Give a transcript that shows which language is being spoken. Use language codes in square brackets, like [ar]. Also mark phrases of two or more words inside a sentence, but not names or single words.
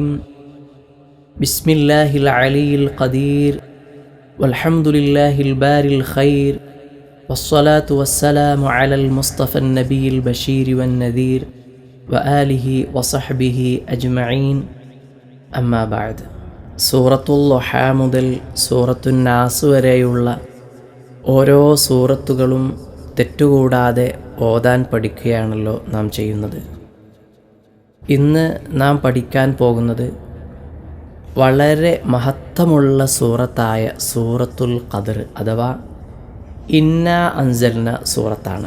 [ar] بسم الله العلي القدير والحمد لله الباري الخير والصلاة والسلام على المصطفى النبي البشير والنذير وآله وصحبه أجمعين. أما بعد. سورة الضحى [ml] മുതൽ സൂറത്തു നാസ് വരെയുള്ള ഓരോ സൂറത്തുകളും തെറ്റുകൂടാതെ ഓതാൻ പഠിക്കുകയാണല്ലോ നാം ചെയ്യുന്നത്. ഇന്ന് നാം പഠിക്കാൻ പോകുന്നത് വളരെ മഹത്വമുള്ള സൂറത്തായ സൂറത്തുൽ ഖദർ അഥവാ ഇന്നാ അൻസൽന സൂറത്താണ്.